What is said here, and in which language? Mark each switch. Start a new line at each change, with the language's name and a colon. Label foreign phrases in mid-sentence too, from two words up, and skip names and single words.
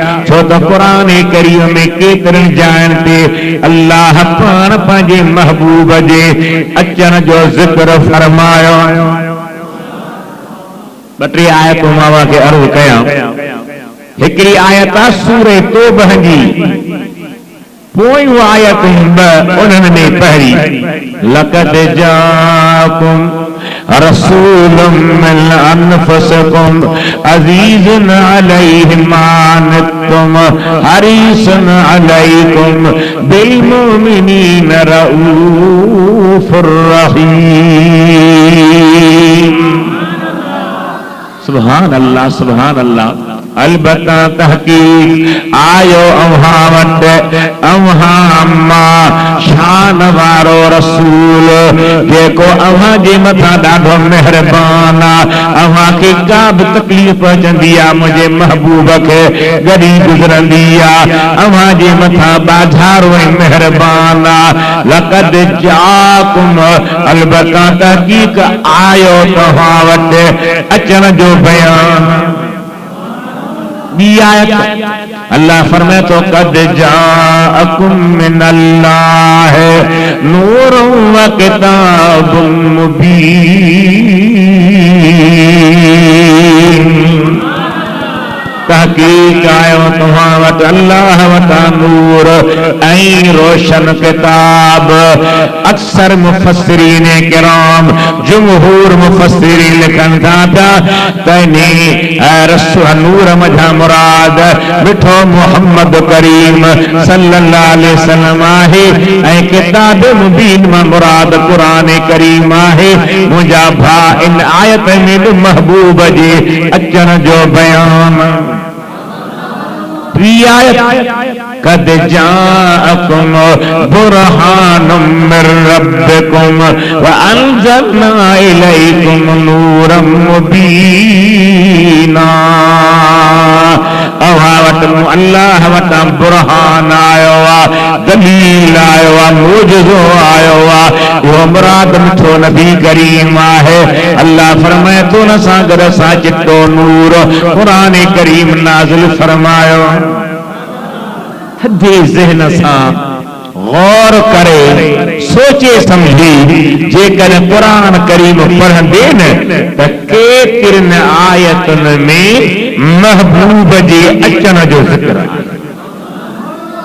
Sindhi: छो त क़ुरान करीम में केतिरनि जाइनि ते अल्लाह पाण पंहिंजे महबूब जे अचण जो ज़िक्र फरमायो। ॿ टे आयतूं मां खे अर्ज़ कयां। हिकिड़ी आयत आहे सूरह तौबह जी, पोयूं आयतूं ॿ, उन्हनि में पहिरीं
Arabic: لقد جاءكم رسول من أنفسكم عزيز عليه ما عنتم حريص عليكم بالمؤمنين رءوف رحيم. سبحان الله، سبحان الله.
Sindhi: अलबत्ता तहकीक आयो अव्हां वटि अव्हां मां शान वारो रसूल जेको अव्हां जे मथां ॾाढो मेहरबान आहे। अव्हां खे का बि तकलीफ़ पहुचंदी आहे मुंहिंजे महबूब खे गॾी गुज़रंदी आहे, अव्हां जे मथां बाज़ारो ऐं मेहरबान आहे।
Arabic: لقد جاءكم,
Sindhi: अलबत्ता तहकीक आयो तव्हां वटि अचण जो बयान। अल्लाह फरमाए तो
Arabic: قد جاءكم من الله نور وكتاب مبين.
Sindhi: तहकीक आयो तव्हां वटि अल्लाह वटां नूर ऐं रोशन किताब। अक्सर मुफस्सिरीन किराम जमहूर मुफस्सिरीन लिखनि था पिया त नूर मथां मुराद मिठो मुहम्मद करीम
Arabic: صلى الله عليه وسلم
Sindhi: आहे ऐं किताब मुबीन मां मुराद क़ुरान करीम आहे। मुंहिंजा भाउ इन आयत में बि महबूब जे अचण जो बयान।
Arabic: قد جاءكم برهان من ربكم وأنزلنا إليكم نورا مبينا.
Sindhi: अल्लाह वटां बुरहान आयो आहे, दलील आयो आहे, मोजज़ो आयो आहे, उहो मुराद मिठो नबी करीम आहे। अल्लाह फरमाए थो न सां गॾु असां चिट्टो नूर क़ुरान करीम नाज़िल फरमायो। थधे ज़हन सां गौर करे सोचे समझी जेकर कुरान करीम पढ़ंदे न त केतिरनि आयतुनि में महबूब जे अचण जो ज़िक्र आहे।